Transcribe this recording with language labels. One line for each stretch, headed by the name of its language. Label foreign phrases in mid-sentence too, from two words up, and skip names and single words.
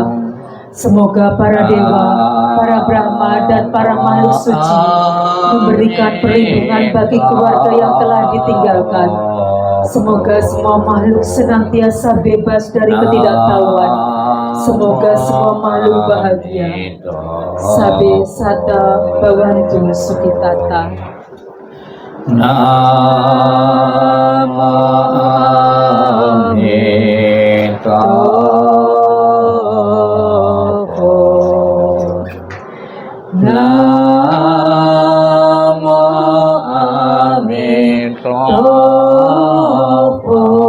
Indonesian: Semoga para dewa, para brahma, dan para makhluk suci memberikan perlindungan bagi keluarga yang telah ditinggalkan. Semoga semua makhluk senantiasa bebas dari ketidaktahuan. Semoga semua makhluk bahagia.
Pali: Sabe sata bhavantu sukhitata.
Sanskrit: Namo Amitabha. Namo Amitabha.